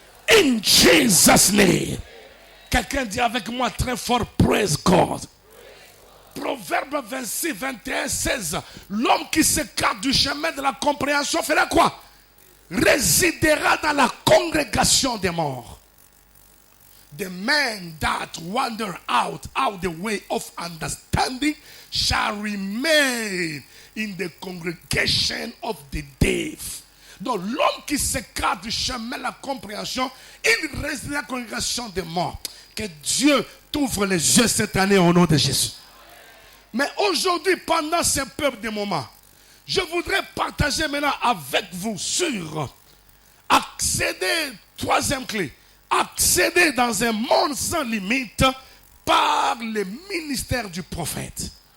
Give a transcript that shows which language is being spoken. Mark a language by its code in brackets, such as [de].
[en] In Jesus' name. [fr] Quelqu'un dit avec moi très fort, [en] praise God. [fr] Proverbe 26, 21, 16. L'homme qui s'écarte du chemin de la compréhension fera quoi? Résidera dans la congrégation des morts. [en] The man that wander out the way of understanding shall remain in the congregation of the dead. [fr] Donc l'homme qui s'écarte du chemin de la compréhension, il reste dans la congrégation des morts. Que Dieu t'ouvre les yeux cette année au nom de Jésus. Mais aujourd'hui, pendant ce peu de moments, je voudrais partager maintenant avec vous sur accéder, troisième clé, accéder dans un monde sans limite par le ministère du prophète.